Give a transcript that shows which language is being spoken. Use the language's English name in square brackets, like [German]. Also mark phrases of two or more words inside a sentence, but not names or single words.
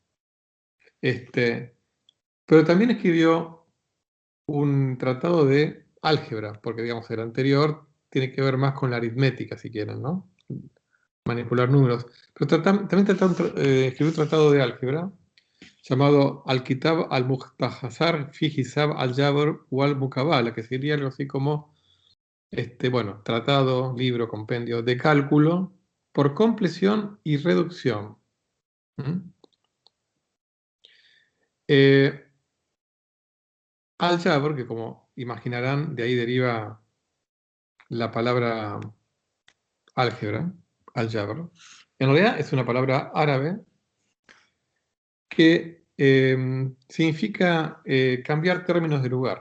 [Spanish] Pero también escribió un tratado de álgebra, porque digamos el anterior tiene que ver más con la aritmética, si quieren, ¿no? Manipular números. Pero también escribió un tratado de álgebra llamado Al-Kitab al-Mukhtasar fi Hisab al-Jabr wal-Mukabala, que sería algo así como, bueno, tratado, libro, compendio de cálculo por compleción y reducción. Al-Jabr, que como imaginarán, de ahí deriva la palabra álgebra, al-Jabr, en realidad es una palabra árabe que significa cambiar términos de lugar.